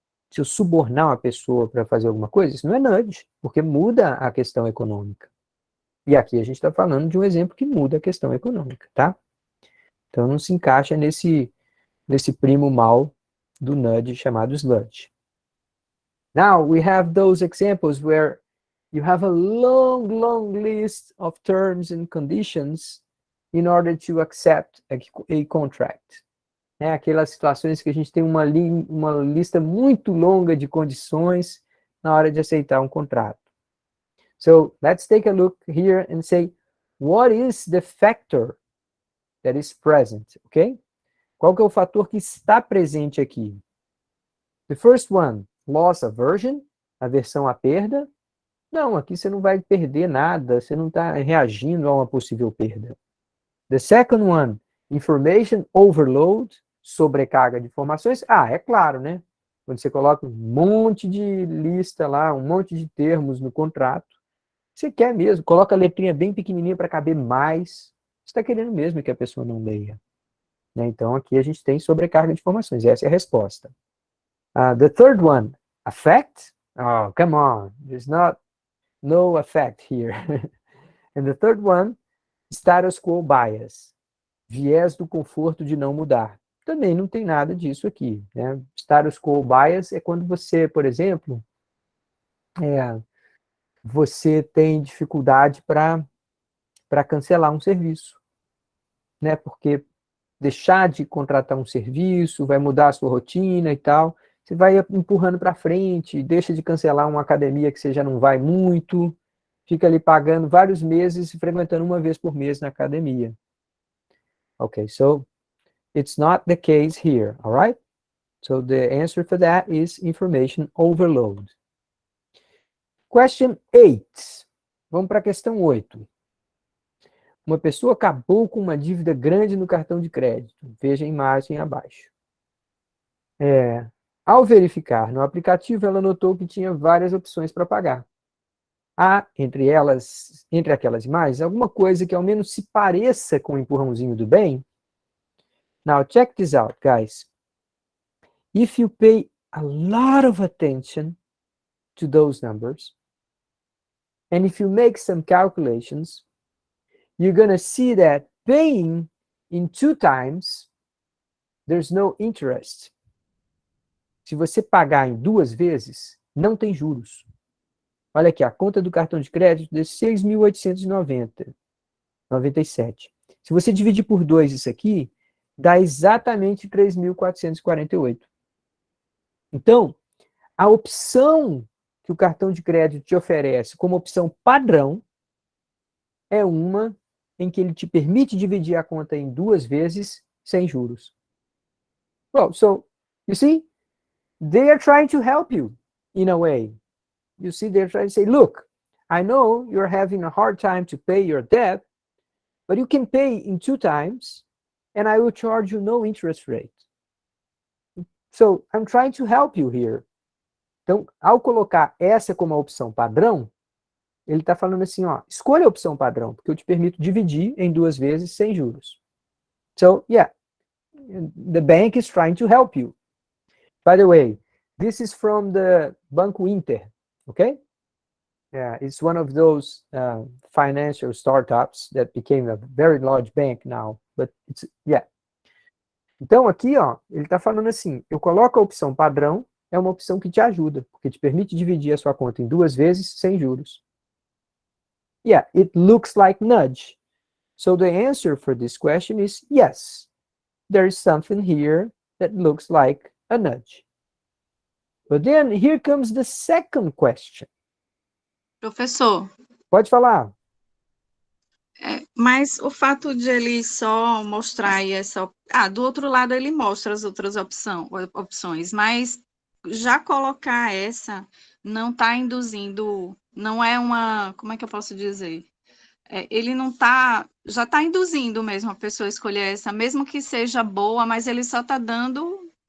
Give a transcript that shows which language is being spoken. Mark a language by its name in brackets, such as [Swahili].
[Portuguese] Se eu subornar uma pessoa para fazer alguma coisa, isso não é nudge, porque muda a questão econômica. E aqui a gente está falando de um exemplo que muda a questão econômica, tá? Então não se encaixa nesse primo mal do nudge chamado sludge. [English] Now we have those examples where you have a long list of terms and conditions in order to accept a contract. [Portuguese] Aquelas situações que a gente tem uma lista muito longa de condições na hora de aceitar um contrato. [English] So, let's take a look here and say, what is the factor that is present, okay? [Portuguese] Qual que é o fator que está presente aqui? [English] The first one, loss aversion, [Portuguese] aversão à perda. Não, aqui você não vai perder nada, você não está reagindo a uma possível perda. [English] The second one, information overload, [Portuguese] sobrecarga de informações. É claro, né? Quando você coloca um monte de lista lá, um monte de termos no contrato, você quer mesmo, coloca a letrinha bem pequenininha para caber mais, você está querendo mesmo que a pessoa não leia. Então, aqui a gente tem sobrecarga de informações, essa é a resposta. [English] The third one, affect. Oh, come on, there's no affect here. And the third one, status quo bias, [Portuguese] viés do conforto de não mudar. Também não tem nada disso aqui, né? Status quo bias é quando você, por exemplo, você tem dificuldade para para cancelar um serviço, né? Porque deixar de contratar um serviço, vai mudar a sua rotina e tal, você vai empurrando para frente, deixa de cancelar uma academia que você já não vai muito, fica ali pagando vários meses e frequentando uma vez por mês na academia. [English] Okay, so it's not the case here, all right? So the answer for that is information overload. Question 8. [Portuguese] Vamos para a questão 8. Uma pessoa acabou com uma dívida grande no cartão de crédito. Veja a imagem abaixo. Ao verificar no aplicativo, ela notou que tinha várias opções para pagar. Há, entre aquelas imagens, alguma coisa que ao menos se pareça com o empurrãozinho do bem? [English] Now, check this out, guys. If you pay a lot of attention to those numbers, and if you make some calculations, you're going to see that paying in 2 times, there's no interest. [Portuguese] Se você pagar em 2 vezes, não tem juros. Olha aqui, a conta do cartão de crédito de 6.890,97. Se você dividir por 2 isso aqui, dá exatamente 3.448. Então, a opção que o cartão de crédito te oferece como opção padrão é uma em que ele te permite dividir a conta em 2 vezes sem juros. [English] Well, so, you see, they are trying to help you in a way. You see, they're trying to say, look, I know you're having a hard time to pay your debt, but you can pay in 2 times, and I will charge you no interest rate. So, I'm trying to help you here. [Portuguese] Então, ao colocar essa como a opção padrão, ele está falando assim, ó, escolha a opção padrão, porque eu te permito dividir em 2 vezes sem juros. [English] So, yeah, the bank is trying to help you. By the way, this is from the Banco Inter, okay? Yeah, it's one of those financial startups that became a very large bank now, but it's, yeah. [Portuguese] Então, aqui, ó, ele está falando assim, eu coloco a opção padrão, é uma opção que te ajuda, porque te permite dividir a sua conta em 2 vezes sem juros. [English] Yeah, it looks like nudge. So the answer for this question is yes. There is something here that looks like a nudge. But then here comes the second question. [Portuguese] Professor. Pode falar. Mas o fato de ele só mostrar aí essa... do outro lado ele mostra as outras opções, mas já colocar essa não está induzindo, não é uma... Como é que eu posso dizer? Ele não está... Já está induzindo mesmo a pessoa a escolher essa, mesmo que seja boa, mas ele só está dando...